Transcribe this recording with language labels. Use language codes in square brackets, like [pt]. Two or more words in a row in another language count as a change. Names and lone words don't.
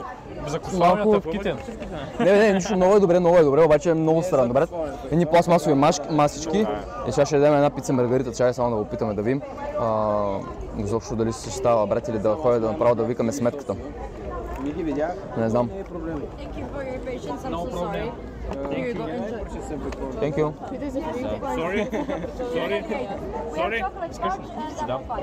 [bg] Закусванията в Китен. Не, нищо, много е добре, обаче е много странно, брат. Едни пластмасови масички и сега ще ядем една пица маргарита, чай само да го опитаме да видим. Изобщо дали се става, брат, или да ходя да направо да викаме сметката. Не знам. [en] Thank you. Sorry. [bg] Да.